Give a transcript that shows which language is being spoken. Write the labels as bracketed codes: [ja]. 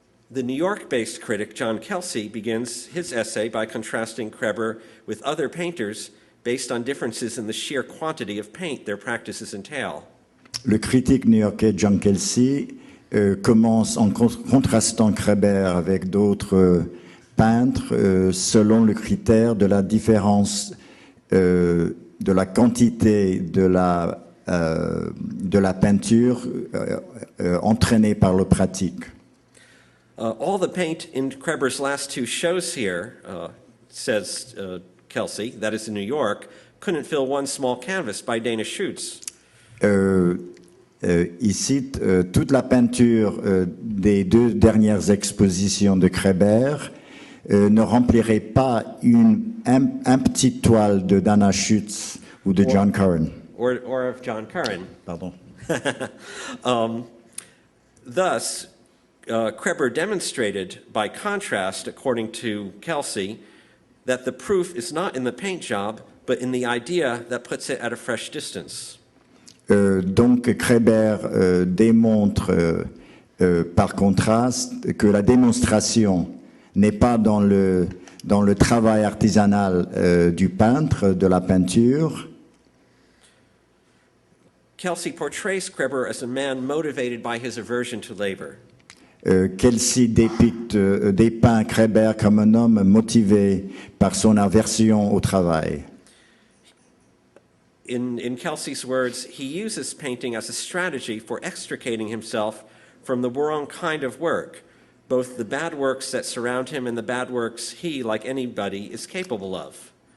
[en] The New York-based critic John Kelsey begins his essay by contrasting Kreber with other painters based on differences in the sheer quantity of paint their practices entail. [fr] Le critique new-yorkais John Kelsey commence en contrastant Kreber avec d'autres peintres selon le critère de la différence de la quantité de la peinture entraînée par le pratique. [en] All the paint in Kreber's last two shows here, says Kelsey, that is in New York, couldn't fill one small canvas by Dana Schutz. [fr] Il cite toute la peinture des deux dernières expositions de Kreber ne remplirait pas un petit toile de Dana Schutz ou de John Curran. [en] Or of John Curran. [fr] Pardon. [en] Thus, Kreber demonstrated, by contrast, according to Kelsey, that the proof is not in the paint job, but in the idea that puts it at a fresh distance. [fr] Donc Kreber démontre par contraste que la démonstration n'est pas dans le travail artisanal du peintre, de la peinture. [en] Kelsey portrays Kreber as a man motivated by his aversion to labor. [fr] Kelsey dépeint Kreber comme un homme motivé par son aversion au travail. [en] In Kelsey's words, he uses painting as a strategy for extricating himself from the wrong kind of work, both the bad works that surround him and the bad works he, like anybody, is capable of.